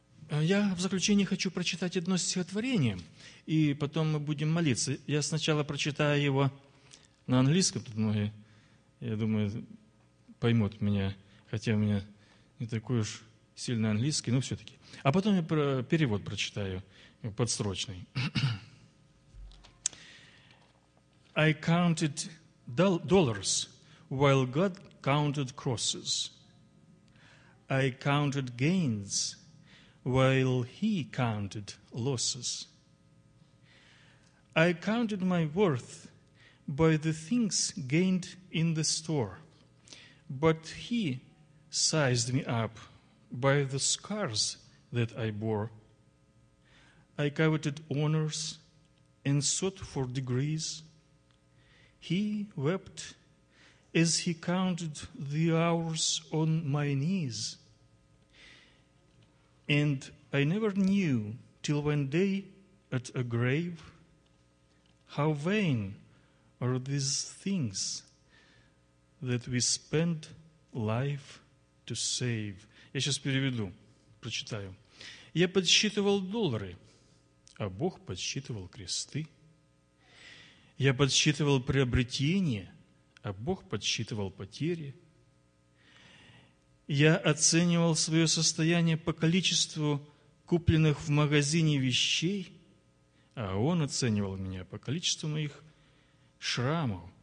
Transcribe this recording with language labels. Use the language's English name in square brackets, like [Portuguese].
[Russian] Я в заключение хочу прочитать одно стихотворение, и потом мы будем молиться. Я сначала прочитаю его на английском, тут многие, я думаю, поймут меня, хотя у меня не такой уж сильный английский, но все-таки. А потом я перевод прочитаю, подсрочный. [English] I counted dollars, while God counted crosses. I counted gains, while He counted losses. I counted my worth by the things gained in the store, but He sized me up by the scars that I bore. I coveted honors and sought for degrees. He wept as he counted the hours on my knees. And I never knew till one day at a grave how vain are these things that we spend life to save. [Russian] Я сейчас переведу, прочитаю. Я подсчитывал доллары, а Бог подсчитывал кресты. Я подсчитывал приобретения, а Бог подсчитывал потери. Я оценивал свое состояние по количеству купленных в магазине вещей, а Он оценивал меня по количеству моих шрамов.